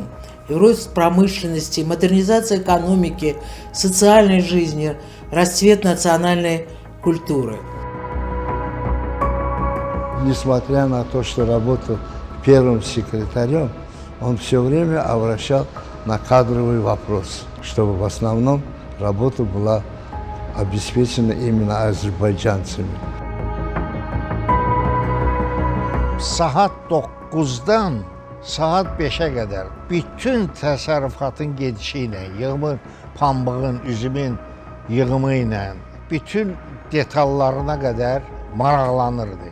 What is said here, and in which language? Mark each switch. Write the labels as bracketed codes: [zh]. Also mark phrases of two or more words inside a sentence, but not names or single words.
[ru] И рост промышленности, модернизация экономики, социальной жизни, расцвет национальной культуры. несмотря на то, что работал первым секретарем, он все время обращал на кадровый вопрос, чтобы в основном работа была обеспечена именно азерbaycanцами. [az] Saat 9-dan saat 5-ə qədər bütün təsərrüfatın gedişi ilə, yığımın, pambığın, üzümün yığımı ilə, bütün detallarına qədər maraqlanırdı.